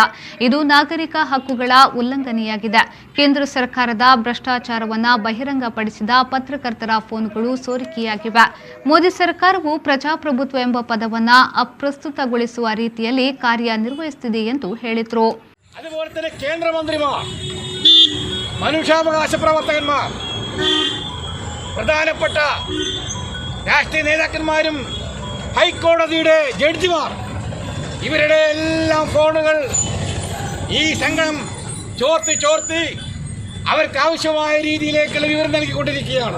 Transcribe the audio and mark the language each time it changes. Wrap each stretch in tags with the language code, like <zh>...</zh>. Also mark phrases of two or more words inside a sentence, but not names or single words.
<kn>ಇದು ನಾಗರಿಕ ಹಕ್ಕುಗಳ ಉಲ್ಲಂಘನೆಯಾಗಿದೆ. ಕೇಂದ್ರ ಸರ್ಕಾರದ ಭ್ರಷ್ಟಾಚಾರವನ್ನು ಬಹಿರಂಗಪಡಿಸಿದ ಪತ್ರಕರ್ತರ ಫೋನ್ಗಳು ಸೋರಿಕೆಯಾಗಿವೆ. ಮೋದಿ ಸರ್ಕಾರವು ಪ್ರಜಾಪ್ರಭುತ್ವ ಎಂಬ ಪದವನ್ನು ಅಪ್ರಸ್ತುತಗೊಳಿಸುವ ರೀತಿಯಲ್ಲಿ ಕಾರ್ಯನಿರ್ವಹಿಸುತ್ತಿದೆ ಎಂದು ಹೇಳಿದರು.</kn> <ml>അതുപോലെ തന്നെ കേന്ദ്രമന്ത്രിമാർ, മനുഷ്യാവകാശ പ്രവർത്തകന്മാർ, പ്രധാനപ്പെട്ട രാഷ്ട്രീയ നേതാക്കന്മാരും ഹൈക്കോടതിയുടെ ജഡ്ജിമാർ, ഇവരുടെ എല്ലാം ഫോണുകൾ ഈ സംഘം ചോർത്തി അവർക്ക് ആവശ്യമായ രീതിയിലേക്കുള്ള വിവരം നൽകിക്കൊണ്ടിരിക്കുകയാണ്.</ml>